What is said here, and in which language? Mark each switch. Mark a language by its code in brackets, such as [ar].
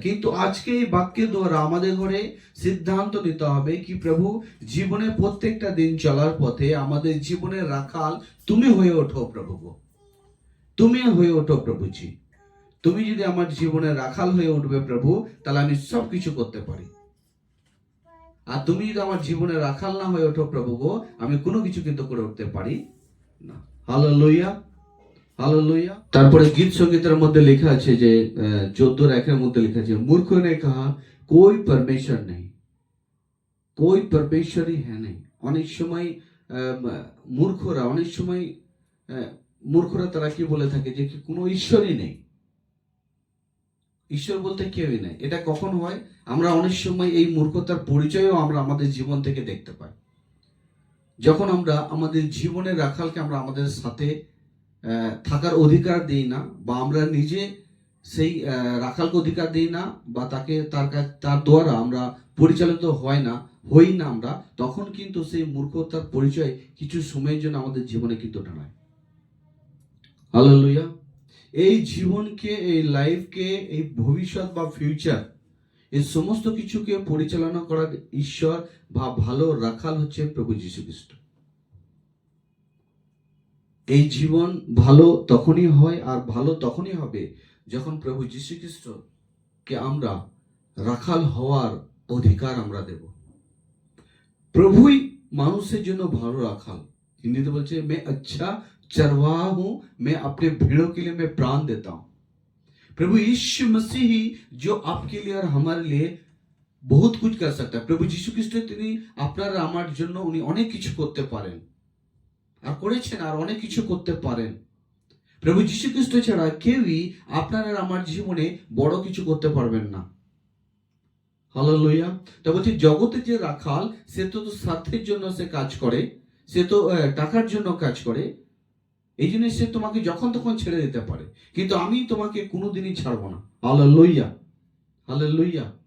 [bn] কিন্তু আজকে এই বাক্যের দ্বারা আমাদের ঘরে সিদ্ধান্ত নিতে হবে কি প্রভু জীবনে প্রত্যেকটা দিন চলার পথে আমাদের জীবনের রাখাল তুমি হয়ে ওঠো প্রভু গো। তুমি হয়ে ওঠো প্রভুজি। তুমি যদি আমার জীবনের রাখাল হয়ে উঠবে প্রভু, তাহলে আমি সব কিছু করতে পারি। আর তুমি যদি আমার জীবনে রাখাল না হয়ে ওঠো প্রভু গো, আমি কোনো কিছু কিন্তু করে উঠতে পারি না। হালেলুয়া। হালেলুয়া। তারপরে গীত সঙ্গীতের মধ্যে লেখা আছে যে 14:1 মধ্যে লেখা আছে, [hi] मूर्ख ने कहा कोई परमेश्वर नहीं, कोई परमेश्वर ही है नहीं। [bn] অনেক সময় মূর্খরা তারা কি বলে থাকে যে কোনো ঈশ্বরই নেই, ঈশ্বর বলতে কেউই নেই। এটা কখন হয়? আমরা অনেক সময় এই মূর্খতার পরিচয়ও আমরা আমাদের জীবন থেকে দেখতে পাই। যখন আমরা আমাদের জীবনের রাখালকে আমরা আমাদের সাথে থাকার অধিকার দিই না, বা আমরা নিজে সেই রাখালকে অধিকার দিই না, বা তার দ্বারা আমরা পরিচালিত হই না আমরা, তখন কিন্তু সেই মূর্খতার পরিচয় কিছু সময়ের জন্য আমাদের জীবনে কিন্তু দাঁড়ায়। হালেলুয়া। এই জীবনকে, এই লাইফকে, এই ভবিষ্যৎ বা ফিউচার, এই সমস্ত কিছুকে পরিচালনা করার ঈশ্বর বা ভালো রাখাল হচ্ছে প্রভু যীশু খ্রিস্ট। এই জীবন ভালো তখনই হয় আর ভালো তখনই হবে যখন প্রভু যীশু খ্রিস্টকে আমরা রাখাল হওয়ার অধিকার আমরা দেব। প্রভুই মানুষের জন্য ভালো রাখাল। হিন্দিতে বলছে [hi] मैं अच्छा चरवाहा हूं, मैं अपने भेड़ों के लिए मैं प्राण देता हूं। प्रभु यीशु मसीह ही जो आपके लिए और हमारे लिए बहुत कुछ कर सकता है। [bn] प्रभु যীশু খ্রিস্ট তিনি আপনার আমার জন্য উনি অনেক কিছু করতে পারেন আর করেছেন, আর অনেক কিছু করতে পারেন। প্রভু যীশু খ্রিস্ট ছাড়া কেউই আপনার আর আমার জীবনে বড় কিছু করতে পারবেন না। হালেলুয়া। তা বলছি জগতে যে রাখাল সে তো স্বার্থের জন্য সে কাজ করে, সে তো টাকার জন্য কাজ করে, এই জন্য সে তোমাকে যখন তখন ছেড়ে দিতে পারে, কিন্তু আমি তোমাকে কোনোদিনই ছাড়বো না। হালেলুয়া। হালেলুয়া।